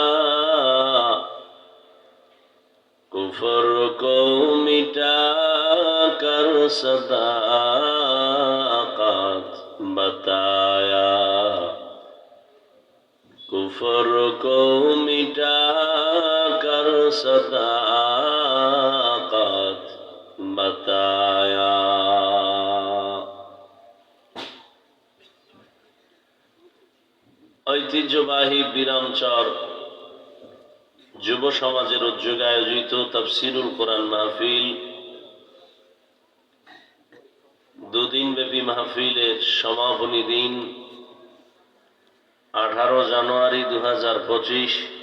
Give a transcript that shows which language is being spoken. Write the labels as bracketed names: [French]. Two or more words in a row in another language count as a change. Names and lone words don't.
[Urdu] کفر کو مٹا کر صداقت بتایا. کفر کو مٹا کر صداقت بتایا. [Bangla] ঐতিহ্যবাহী বিরামচর যুব সমাজের উদ্যোগে আয়োজিত তাফসীরুল কোরআন মাহফিল, দুদিন ব্যাপী মাহফিলের সমাপনী দিন 18 জানুয়ারি 2025।